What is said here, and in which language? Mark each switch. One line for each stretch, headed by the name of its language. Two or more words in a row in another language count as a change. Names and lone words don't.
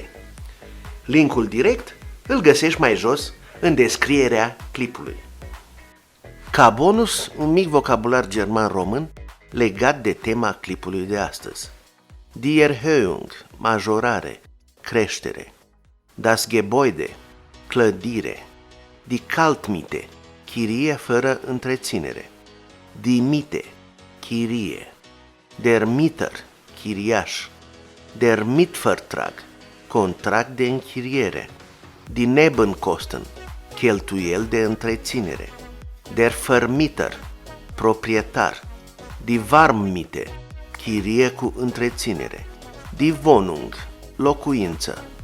Romanian: Linkul direct îl găsești mai jos în descrierea clipului. Ca bonus, un mic vocabular german-român legat de tema clipului de astăzi.
German: Die Erhöhung,
Romanian: majorare, creștere.
German: Das Gebäude, clădire. Die Kaltmiete,
Romanian: chirie fără întreținere.
German: Die Miete, chirie. Der Mieter, chiriaș. Der Mietvertrag,
Romanian: contract de închiriere.
German: Die Nebenkosten,
Romanian: cheltuiel de întreținere.
German: Der Vermieter, proprietar. Die Warmmiete,
Romanian: chirie cu întreținere.
German: Die Wohnung,
Romanian: locuință.